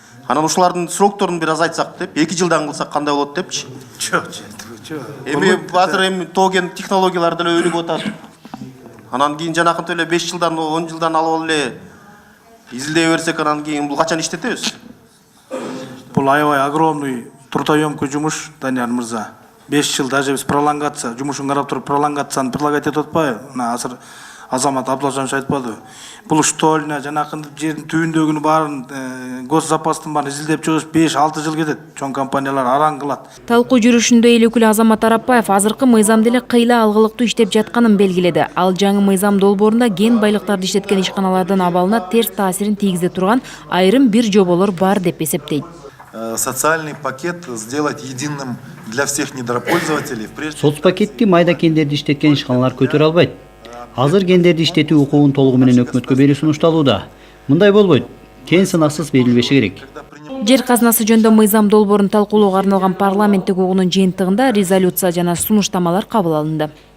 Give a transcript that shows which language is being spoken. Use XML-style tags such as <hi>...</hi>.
<ky>Анан ушулардын срокторун бир аз айтсак деп, 2 жылдан кылсак кандай болот депчи. Жок. Азыр тоо кен технологиялар деле өнүгүп атат. Анан кийин жанакынтип эле 5 жылдан, 10 жылдан алып эле изилдей берсек, анан кийин бул качан иштетебиз? Бул аябай</ky> <ru>огромный трудоемкий</ru> <ky>жумуш, Данияр мырза. 5 жыл даже биз пролонгация, жумушун карап туруп пролонгацияны предлагать этип атпайбы? Мына азыр Азамат Абдулжанович айтпадыбы? Бул штольня, жанакынтип жердин түбүндөгүнү баарын, госзапастын баарын изилдеп чыгыш 5-6 жыл кетет. Чоң компаниялар араң кылат. Талкуу жүрүшүндө эл өкүлү Азамат Арапбаев азыркы мыйзам деле кыйла алгылыктуу иштеп жатканын белгиледи. Ал жаңы мыйзам долбоорунда кен байлыктарды иштеткен ишканалардын абалына терс таасирин тийгизе турган айрым бир жоболор бар деп эсептейт.</ky> <ru>Социальный пакет сделать единым для всех недропользователей.</ru> <ky>Соцпакетти майда кендерди иштеткен ишканалар көтөрө албайт. Азыр кендерди иштетүү укугун толугу менен өкмөткө берүү сунушталууда. Мындай болбойт. Кен сынаксыз берилбеши керек. Жер казынасы жөнүндө мыйзам долбоорун талкуулоого арналган парламенттик угуунун жыйынтыгында резолюция жана сунуштамалар кабыл алынды.</ky>